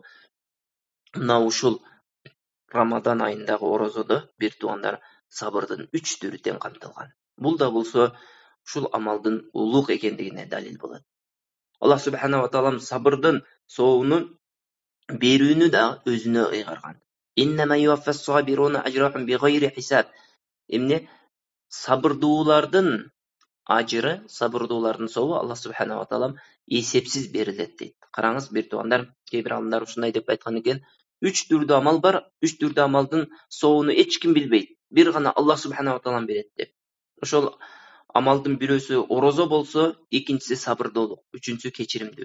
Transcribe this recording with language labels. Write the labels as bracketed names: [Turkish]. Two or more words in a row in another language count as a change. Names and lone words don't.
[Kyrgyz] Мына ушул Рамадан айындагы орозодо бир туугандар сабырдын 3 түрү тең камтылган. Бул да болсо ушул амалдын улук экендигине далил болот. Аллах [Arabic] سبحانه وتعالى [Kyrgyz] сабырдын соогуну берүүнү да өзүнө ыйгарган. [Arabic] إنما يوفى الصابرون أجرهم بغير حساب. [Kyrgyz] Эмне сабырдуулардын ажыры, сабырдуулардын соогу Аллах [Arabic] سبحانه وتعالى [Kyrgyz] эсепсиз берилет дейт. Караңыз бир туугандар, кээ бир алымдар ушундай деп айткан экен: 3 түрдүү амал бар, 3 түрдүү амалдын соогуну эч ким билбейт. Бир гана Аллах [Arabic] سبحانه وتعالى [Kyrgyz] берет деп. Ошол амалдын бирөөсү орозо болсо, экинчиси сабырдуулук, үчүнчүсү кечиримдүүлүк.